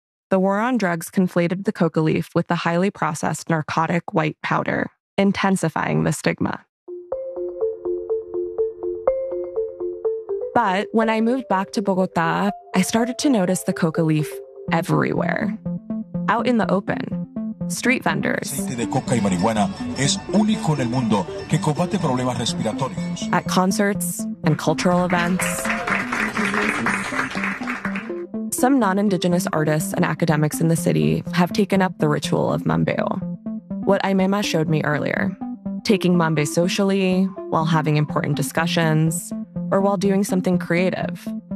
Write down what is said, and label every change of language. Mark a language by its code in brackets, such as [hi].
[en] The war on drugs conflated the coca leaf with the highly processed narcotic white powder, intensifying the stigma. But when I moved back to Bogota, I started to notice the coca leaf everywhere. Out in the open, street vendors. [es] El aceite de coca y marihuana es único en el mundo que combate problemas respiratorios. [en] At concerts and cultural events. Some non-indigenous artists and academics in the city have taken up the ritual of mambeo, what Aimema showed me earlier. Taking mambe socially, while having important discussions, or while doing something creative.